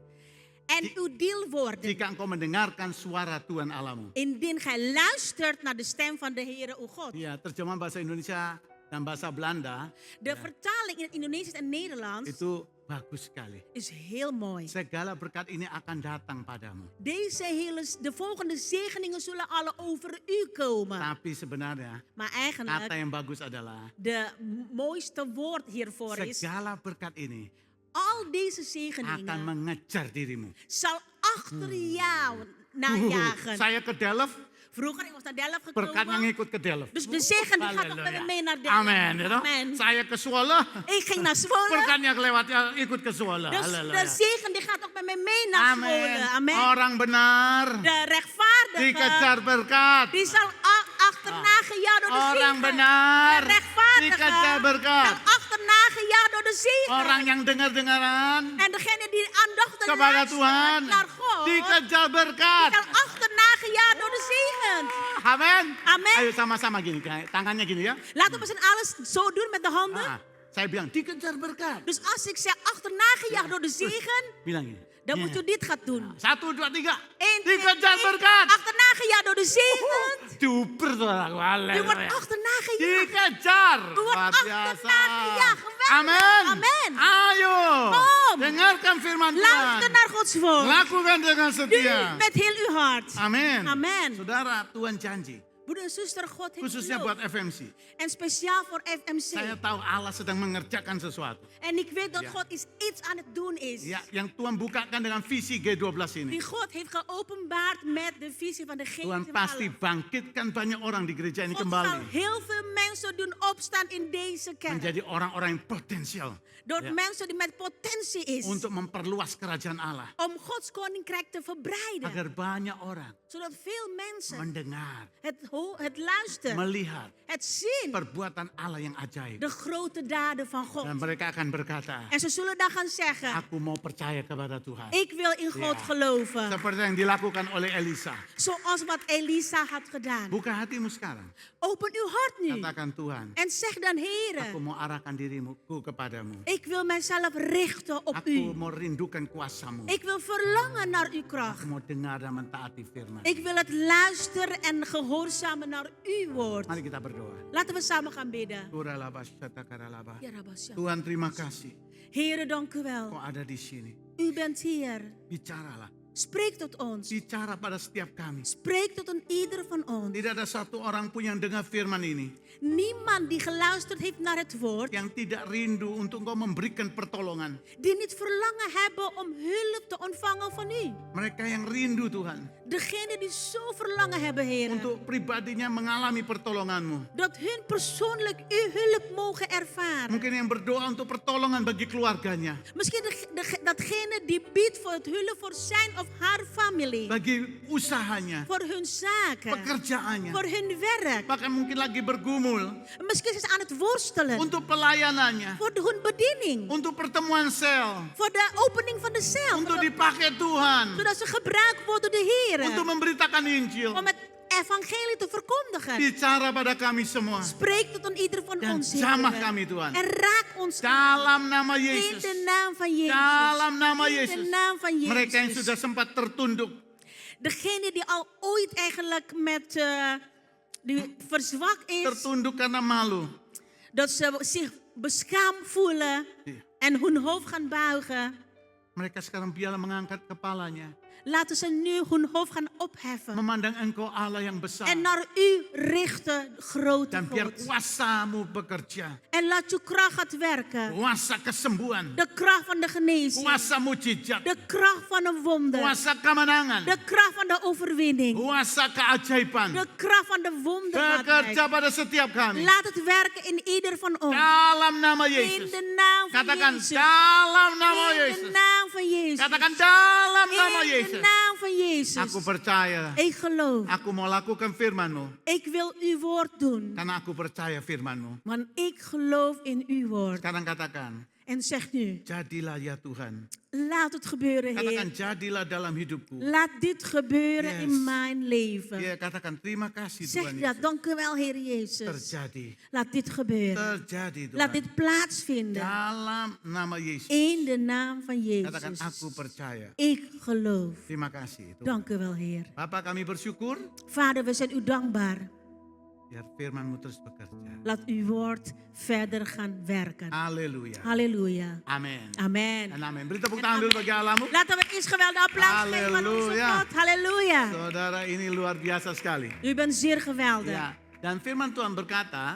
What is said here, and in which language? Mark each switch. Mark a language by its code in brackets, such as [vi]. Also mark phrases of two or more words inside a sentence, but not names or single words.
[nl] En uw deel worden. [id] Jika engkau mendengarkan suara Tuhan Allahmu. [nl] Indien gij luistert naar de stem van de Heere uw God. [id] Ya, terjemahan bahasa Indonesia dan bahasa Belanda [nl] De vertaling in het Indonesisch en Nederlands [id] itu bagus sekali. [nl] is heel mooi. [id] Segala berkat ini akan datang padamu. [nl] De volgende zegeningen zullen alle over u komen. [id] Tapi sebenarnya [nl] Maar [id] kata [nl] eigenlijk, [id] yang bagus adalah [nl] de mooiste woord hiervoor is, [id] segala berkat ini [nl] al deze [id] akan [nl] zegeningen [id] mengejar dirimu. [nl] zal achter jou najagen. [id] Saya ke Delft, [nl] Vroeger, ik was naar Delft [id] berkatnya [nl] gekomen. [id] ngikut ke Delft. [nl] Dus de zegen die gaat ook met me Halleluja. mee naar Delft. [id] Amin. Ya toh? [nl] Amen. [id] Saya ke Zwolle, [nl] Ik ging naar Zwolle. [id] berkatnya kelewatnya ikut ke Zwolle. [nl] Dus Halleluja. de zegen die gaat ook met me mee naar Zwolle. [id] Amin. [nl] Amen. [id] Orang benar [nl] De rechtvaardige, [id] dikejar berkat. [nl] die zal achterna gejaagd door de [id] Orang [nl] zegen. [id] benar [nl] De rechtvaardige [id] dikejar berkat. [nl] zal achterna gejaagd door de zegen. [id] Orang yang dengar-dengaran [nl] En degene die aandachtig [id] kepada Tuhan [nl] luistert naar God, [id] dikejar berkat. [nl] zal achterna gejaagd door de zegen. [id] Amin. Amin. Ayo sama-sama gini, tangannya gini ya. [nl] Laten we z'n alles zo doen met de handen. [id] Saya bilang dikejar berkat. [nl] Dus als ik zeg achterna gejaagd door de zegen, [id] Bilang gini. [nl] dan [id] Ya. [nl] moet u dit gaan doen. 1, 2, 3. 1, 2, [id] Dikejar [nl] 3, [id] berkat. [nl] achterna gejaagd door de zegen. [id] Duper saudaraku. [nl] U wordt Halleluja. achterna gejaagd. [id] Dikejar. [nl] U wordt [id] Luar biasa. [nl] achterna gejaagd. Geweldig. [id] Amin. [nl] Amen. [id] Ayo. [nl] Kom. [id] Dengarkan firman Tuhan. [nl] Luister naar Gods woord. [id] Lakukan dengan [nl] Doe [id] setia. [nl] met heel uw hart. [id] Amin. [nl] Amen. [id] Saudara, Tuhan janji. [nl] Broeder en zuster, God heeft [id] Khususnya [nl] geloof. [id] buat FMC. [nl] En speciaal voor FMC. [id] Saya tahu Allah sedang mengerjakan sesuatu. [nl] En ik weet dat Ja. God iets aan het doen is. [id] Ya, yang Tuhan bukakan dengan visi G12 ini. [nl] Die God heeft geopenbaard met de visie van de geest. [id] Tuhan [nl] in [id] pasti Allah. bangkitkan banyak orang di gereja ini [nl] God zal [id] kembali. [nl] heel veel mensen doen opstaan in deze kerk. [id] Menjadi orang-orang yang potensial. [nl] Door Ja. mensen die met potentie is. [id] Untuk memperluas kerajaan Allah. [nl] Om Gods koninkrijk te verbreiden. [id] Agar banyak orang [nl] Zodat veel mensen [id] mendengar, [nl] het luisteren, [id] melihat [nl] het zien. [id] perbuatan Allah yang ajaib. [nl] De grote daden van God. [id] Dan mereka akan berkata, [nl] En ze zullen dan gaan zeggen. [id] aku mau percaya kepada Tuhan. [nl] Ik wil in God Ja. geloven. [id] Seperti yang dilakukan oleh Elisa. [nl] Zoals wat Elisa had gedaan. [id] Buka hatimu sekarang. [nl] Open uw hart nu. [id] Katakan Tuhan, [nl] En zeg dan, [id] aku [nl] Heere, [id] mau arahkan dirimu kepadamu. [nl] ik wil mijzelf richten op [id] Aku [nl] u. [id] mau rindukan kuasamu. [nl] Ik wil verlangen naar uw [id] Aku [nl] kracht. [id] mau dengar dan mentaati firman. [nl] Ik wil het luisteren en gehoorzamen naar uw woord. [id] Mari kita berdoa. [nl] Laten we samen gaan bidden. Turalaba, shatakaralaba. Ja, Rabbasja. [id] Tuhan terima kasih. [nl] Heere, dank u [id] Kau [nl] wel. [id] ada di sini. [nl] U bent hier. [id] Bicaralah. [nl] Spreek tot ons. [id] Bicara pada setiap kami. [nl] Spreek tot een ieder van ons. [id] Tidak ada satu orang pun yang dengar firman ini. [nl] Niemand die geluisterd heeft naar het woord, [id] Yang tidak rindu untuk engkau memberikan pertolongan. [nl] die niet verlangen hebben om hulp te ontvangen van u. [id] Mereka yang rindu Tuhan. [nl] Degene die zo verlangen hebben, Heer, [id] Untuk pribadinya mengalami pertolonganmu. [nl] dat hun persoonlijk uw hulp mogen ervaren. [id] Mungkin yang berdoa untuk pertolongan bagi keluarganya. [nl] Misschien datgene die biedt voor het hulp voor zijn of haar familie, [id] Bagi usahanya. [nl] voor hun zaken, [id] Pekerjaannya. [nl] voor hun werk. [id] Bahkan mungkin lagi bergumul. [nl] Misschien is ze aan het worstelen [id] Untuk pelayanannya. [nl] voor hun bediening, [id] Untuk pertemuan sel. [nl] voor de opening van de cel, [id] Untuk dipakai Tuhan. [nl] zodat ze gebruikt worden door de Heer [id] Untuk memberitakan Injil. [nl] om het evangelie te verkondigen. [id] Bicara pada kami semua. [nl] Spreek tot een ieder van [id] Dan [nl] ons, [id] jamah [nl] Heer. [id] kami Tuhan. [nl] En raak ons [id] Dalam nama [nl] in [id] Yesus. [nl] de naam van Jezus. [id] Dalam nama [nl] In de [id] Yesus. [nl] naam van [id] Mereka yang [nl] Jezus. [id] sudah sempat tertunduk. [nl] Degene die al ooit eigenlijk met die verzwakt is, [id] Tertunduk karena malu. [nl] dat ze zich beschaamd voelen [id] Iya. [nl] en hun hoofd gaan buigen. [id] Mereka sekarang biarlah mengangkat kepalanya. [nl] Laten ze nu hun hoofd gaan opheffen [id] Memandang engkau Allah yang besar. [nl] en naar u richten, grote [id] Dan biar [nl] God. [id] kuasamu bekerja. [nl] En laat uw kracht gaat werken. [id] Kuasa kesembuhan. [nl] De kracht van de genezing. [id] Kuasa mujizat. [nl] De kracht van een wonder. [id] Kuasa kemenangan. [nl] De kracht van de overwinning. [id] Kuasa keajaiban. [nl] De kracht van de wonderbaarheid. [id] Bekerja pada setiap kami. [nl] Laat het werken in ieder van ons. [id] Dalam nama [nl] In [id] Yesus. [nl] de naam van [id] Katakan [nl] Jezus. [id] dalam nama [nl] In de [id] Yesus. [nl] naam van Jezus. [id] Katakan dalam nama [nl] In de [id] Yesus. [nl] naam van Jezus. [id] Aku percaya. [nl] Ik geloof. [id] Aku mau lakukan firman-Mu. [nl] Ik wil uw woord doen. [id] Karena aku percaya firman-Mu. [nl] Want ik geloof in uw woord. [id] Sekarang katakan. [nl] En zeg nu, [id] Jadilah ya Tuhan. [nl] laat het gebeuren, [id] Katakan [nl] Heer. [id] jadilah dalam hidupku. [nl] Laat dit gebeuren Yes. in mijn leven. [id] Ya, katakan terima kasih [nl] Zeg [id] Tuhan [nl] dat, [id] Yesus. [nl] dank u wel, Heer Jezus. [id] Terjadi. [nl] Laat dit gebeuren. [id] Terjadi [nl] Laat [id] Tuhan. [nl] dit plaatsvinden. [id] Dalam nama Yesus. [nl] In de naam van [id] Katakan [nl] Jezus. [id] aku percaya. [nl] Ik geloof. [id] Terima kasih Tuhan. [nl] Dank u wel, Heer. [id] Bapak kami bersyukur. [nl] Vader, we zijn u dankbaar. [id] Biar firman-Mu terus bekerja. [nl] Laat uw woord verder gaan werken. [id] Haleluya. [nl] Halleluja. [id] Amin. [nl] Amen. En amin. [id] Beri tepuk tangan dulu bagi Allahmu. [nl] Laten we eens geweldig applaus geven aan onze Halleluja. God. Halleluja. [id] Saudara, ini luar biasa sekali. [nl] U bent zeer geweldig. [id] Ya, dan firman Tuhan berkata,